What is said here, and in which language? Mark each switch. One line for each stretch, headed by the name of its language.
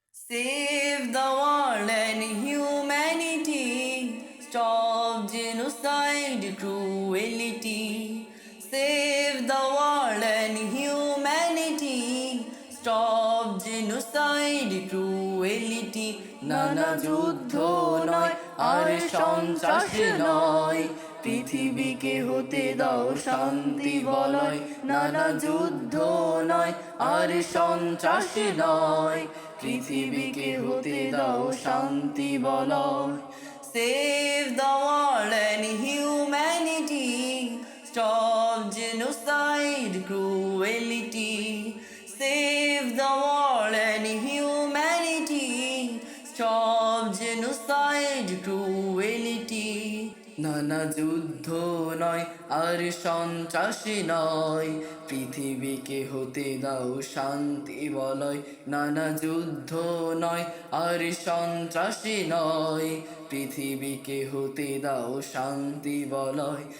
English: Save the world and humanity. Stop genocide, cruelty. Save the world and humanity. Stop genocide, cruelty.
Bangla: নানা যুদ্ধ নয় আর সন্ত্রাস নয়, পৃথিবীকে হতে দাও শান্তি বলয়। নানা যুদ্ধ নয় আর সন্ত্রাস নয়, পৃথিবীকে হতে দাও শান্তি বলয়।
English: Save the world and humanity. Stop genocide, cruelty. Save the world and humanity. Stop genocide, cruelty.
Bangla: নানা যুদ্ধ নয় আর সন্ত্রাস নয়, পৃথিবীকে হতে দাও শান্তি বলয়। নানা যুদ্ধ নয় আর সন্ত্রাস নয়, পৃথিবীকে হতে দাও শান্তি বলয়।